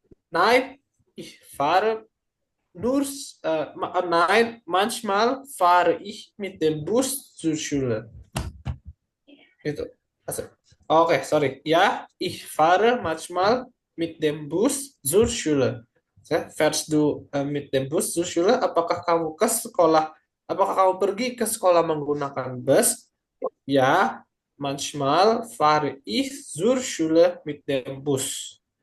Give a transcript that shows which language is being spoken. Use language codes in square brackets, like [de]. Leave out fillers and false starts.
[de] Nein, ich fahre nur, nein, manchmal fahre ich mit dem Bus zur Schule. [id] Gitu. [de] Oke, sorry. Ja, ich fahre manchmal mit dem Bus zur Schule. Fährst du mit dem Bus zur Schule? [id] Apakah kamu ke sekolah? Apakah kamu pergi ke sekolah menggunakan bus? [de] Ja, manchmal fahre ich zur Schule mit dem Bus.